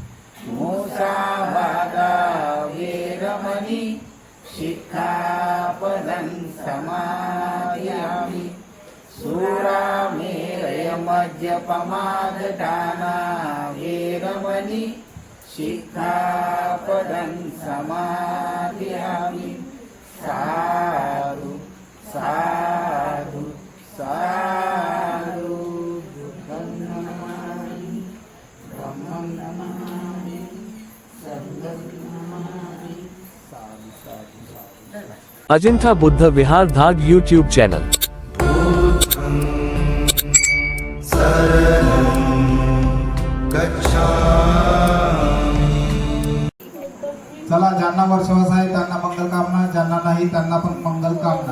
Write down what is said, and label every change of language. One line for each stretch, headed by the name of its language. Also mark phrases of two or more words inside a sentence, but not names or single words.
Pali: मुसावादा वेरमणि शिक्षापदं समादियामि सुरामेरयमद्यपमाददाना वेरमणि शिक्षापदं समादियामि साधु साधु साधु बुद्धं नमामि धम्मं नमामि संघं नमामि साधु साधु साधु।
Marathi: अजिंठा बुद्ध विहार धाग
English: YouTube channel.
Marathi: चला, ज्यांना वर्षवास आहे त्यांना मंगल कामना, ज्यांना नाही त्यांना पण मंगल कामना।